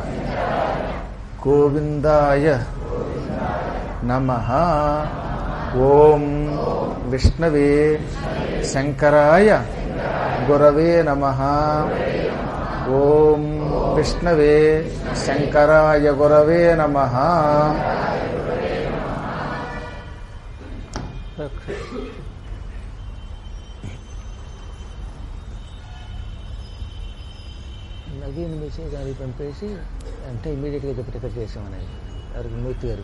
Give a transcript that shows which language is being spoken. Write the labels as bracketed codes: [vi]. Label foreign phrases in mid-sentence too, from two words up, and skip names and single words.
[sa] गोविंदाय नमः। ओम विष्णवे शंकराय गुरवे नमः। ओम विष्णवे शंकराय गुरवे नमः। [te] నవీన్ మెసేజ్ అది పంపేసి అంటే ఇమీడియట్గా రికార్డ్ చేసామని వారికి మూర్తి గారు